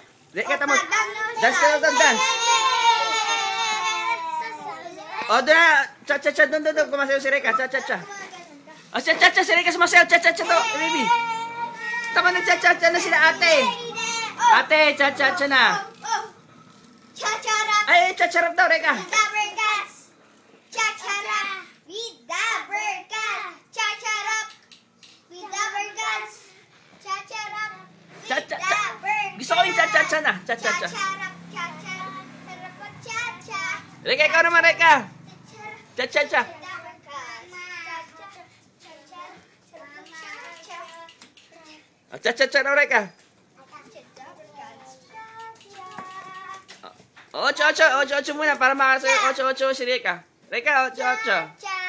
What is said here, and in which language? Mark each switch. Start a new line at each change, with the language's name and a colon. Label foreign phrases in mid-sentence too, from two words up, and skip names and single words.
Filipino: Reka, tamo. Dance ka na, dance. O, doon na. Cha-cha-cha, doon. Kumasayaw si Reka. Cha-cha-cha. O, cha-cha-cha, si Reka sumasayaw. Cha-cha-cha to, baby. Tama na, cha-cha-cha na sila, ate. Ate, cha-cha-cha na. Cha-cha-rap. Ay, cha-cha-rap daw, Reka.
English: With the burgers. Cha-cha-rap. With the burgers.
Filipino: Cha-cha-rap.
English: With the burgers.
Filipino: Cha-cha-rap. Cha-cha-cha. Gusto ko yung cha-cha-cha na. Cha-cha-cha. Cha-cha-rap. Cha-cha-rap. Cha-cha. Reka, ikaw naman, Reka. Cha-cha-cha. Cha-cha-cha daw, Reka. Ocho muna para makasayo. Ocho si Reka. Reka, ocho.